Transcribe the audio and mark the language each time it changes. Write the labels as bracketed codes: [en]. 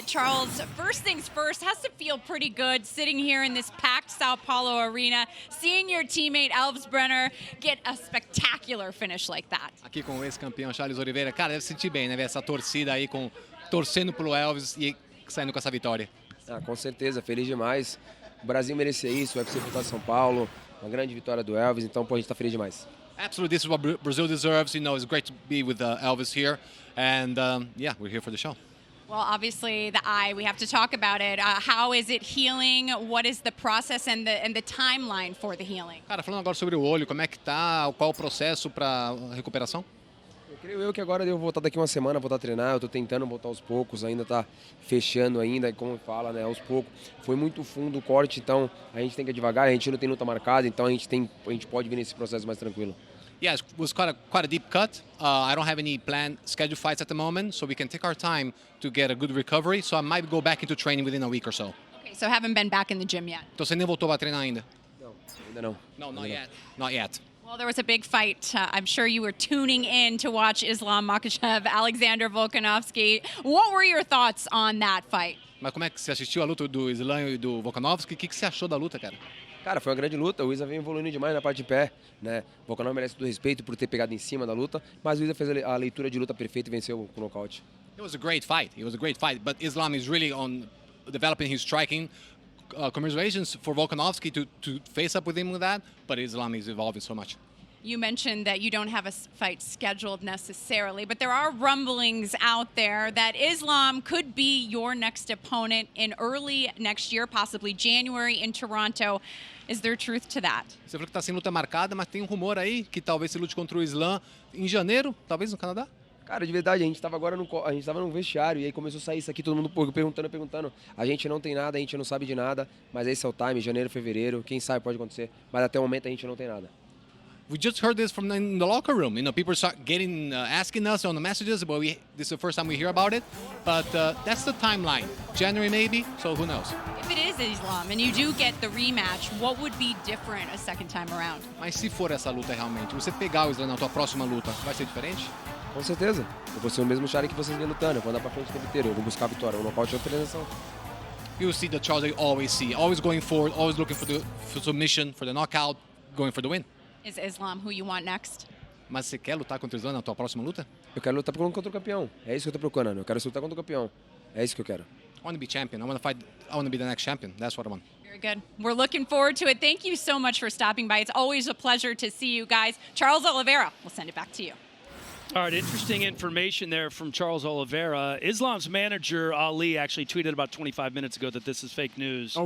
[en] Charles, first things first, has to feel pretty good sitting here in this packed Sao Paulo arena, seeing your teammate Elvis Brenner get a spectacular finish like that. [pt] Aqui com o ex-campeão Charles Oliveira, cara, deve se sentir bem, né? Ver essa torcida aí torcendo pro Elvis e saindo com essa vitória. Ah, com certeza, feliz demais. O Brasil merecia isso, o UFC voltar a São Paulo, uma grande vitória do Elvis, então pô, a gente tá feliz demais. [en] Absolutely, this is what Brazil deserves. You know, it's great to be with Elvis here, and yeah, we're here for the show. Well, obviously, the eye, we have to talk about it. How is it healing? What is the process and the timeline for the healing? [pt] Cara, falando agora sobre o olho, como é que tá? Qual o processo para recuperação? Eu creio que agora eu vou voltar daqui uma semana, voltar a treinar, eu tô tentando voltar aos poucos, ainda tá fechando ainda, como fala, né, aos poucos. Foi muito fundo o corte, então a gente tem que ir devagar, a gente não tem luta marcada, então a gente pode vir nesse processo mais tranquilo. [en] Yeah, it was quite a deep cut. I don't have any planned scheduled fights at the moment, so we can take our time to get a good recovery. So I might go back into training within a week or so. Okay, so haven't been back in the gym yet? [pt] Então você nem voltou a treinar ainda? Não, ainda não. [en] No, not yet. Not yet. Well, there was a big fight. I'm sure you were tuning in to watch Islam Makhachev, Alexander Volkanovski. What were your thoughts on that fight? [pt] Mas como é que você assistiu a luta do Islam e do Volkanovski? O que você achou da luta, cara? Cara, foi uma grande luta, o Isa vem evoluindo demais na parte de pé, né? O Volkanov merece todo respeito por ter pegado em cima da luta, mas o Isa fez a leitura de luta perfeita e venceu com nocaute. [en] It was a great fight. It was a great fight, but Islam is really on developing his striking. Congratulations for Volkanovski to face up with him with that, but Islam is evolving so much. You mentioned that you don't have a fight scheduled necessarily, but there are rumblings out there that Islam could be your next opponent in early next year, possibly January in Toronto. Is there truth to that? [pt] Você falou que está sem luta marcada, mas tem um rumor aí que talvez você lute contra o Islam em janeiro, talvez no Canadá? Cara, de verdade, a gente estava agora no vestiário e aí começou a sair isso aqui, todo mundo perguntando. A gente não tem nada, a gente não sabe de nada, mas esse é o time, janeiro, fevereiro, quem sabe pode acontecer, mas até o momento a gente não tem nada. [en] We just heard this from in the locker room. You know, people start getting asking us on the messages, but this is the first time we hear about it. But that's the timeline. January maybe, so who knows? If it is Islam and you do get the rematch, what would be different a second time around? [pt] Mas se for essa luta realmente, você pegar o Islam na tua próxima luta, vai ser diferente? Com certeza. Eu vou ser o mesmo Charlie que vocês vêm lutando. Eu vou andar pra frente o tempo inteiro. Eu vou buscar a vitória. O nocaute é outra transição. [en] You see the Charles you always see. Always going forward, always looking for submission, for the knockout, going for the win. Is Islam who you want next? [pt] Mas você quer lutar contra o Islam na tua próxima luta? Eu quero lutar contra o campeão. É isso que eu tô procurando. Eu quero lutar contra o campeão. É isso que eu quero. [en] I want to be champion. I want to fight. I want to be the next champion. That's what I want. Very good. We're looking forward to it. Thank you so much for stopping by. It's always a pleasure to see you guys. Charles Oliveira, we'll send it back to you. All right, interesting information there from Charles Oliveira. Islam's manager, Ali, actually tweeted about 25 minutes ago that this is fake news.